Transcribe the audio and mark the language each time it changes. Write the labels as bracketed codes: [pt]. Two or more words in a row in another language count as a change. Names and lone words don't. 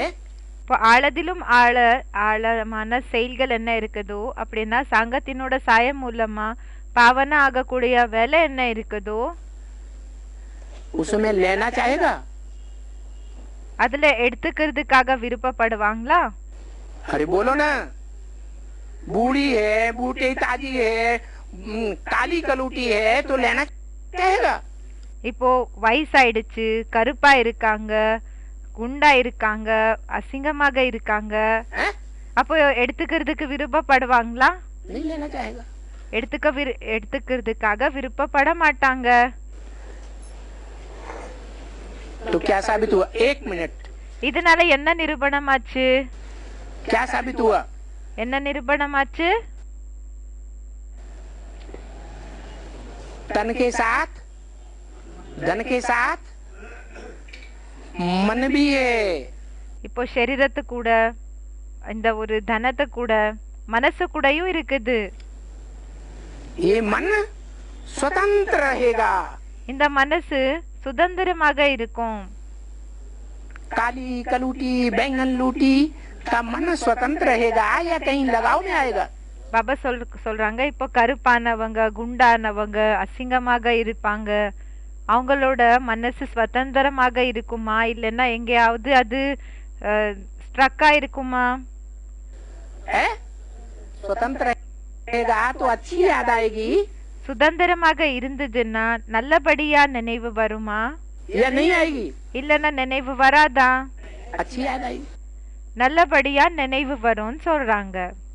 [ta] இப்போ ஆழதிலும் ஆழமான செயல்கள் என்ன இருக்குதோ அப்படின்னா சங்கத்தினோட சாயம் மூலமா பாவன ஆகக்கூடிய வேலை என்ன இருக்குதோ [hi] उसमें लेना चाहेगा? [ta] அதுல எடுத்துக்கிறதுக்காக விருப்பப்படுவாங்களா? [hi] अरे बोलो ना। बूढ़ी है, बूटी ताजी है, काली कलूटी है तो लेना चाहेगा? [ta] இப்போ வயசாயிடுச்சு, கருப்பா இருக்காங்க, குண்டா இருக்காங்க, அசிங்கமாக இருக்காங்க, அப்போ எடுத்துக்கிறதுக்கு விருப்பப்படுவாங்களா? [hi] नहीं लेना चाहेगा। [ta] எடுத்துக்கிறதுக்காக விருப்பப்பட மாட்டாங்க. [hi] तो क्या साबित हुआ? एक मिनट, [ta] இதனால என்ன நிரூபணமாச்சு? [hi] क्या साबित हुआ? [ta] என்ன நிரூபணமாச்சு? [hi] तन के साथ धन के साथ मन भी है। [ta] இப்போ சரீரத்து கூட இந்த ஒரு தனத்தை கூட மனசு கூடயும் இருக்குது. [hi] ये मन स्वतंत्र रहेगा। [ta] இந்த மனசு சுதந்திரமாக இருக்கும். [hi] काली कलूटी बैंगन लूटी का मन स्वतंत्र रहेगा या कहीं लगाव में आएगा? [ta] பாபா சொல்றாங்க, இப்போ கருப்பானவங்க, குண்டானவங்க, அசிங்கமாக இருப்பாங்க, அவங்களோட மனசு சுதந்திரமாக இருக்குமா, இல்லைன்னா எங்கேயாவது அது ஸ்ட்ரக்கா இருக்குமா? [hi] स्वतंत्र रहेगा तो अच्छी याद आएगी [ta] சுதந்திரமாக இருந்ததுன்னா நல்லபடியா நினைவு வருமா, [hi] या नहीं आएगी? [ta] இல்லைன்னா நினைவு வராதா? [hi] अच्छी याद आएगी। [ta] நல்லபடியா நினைவு வரும்னு சொல்றாங்க.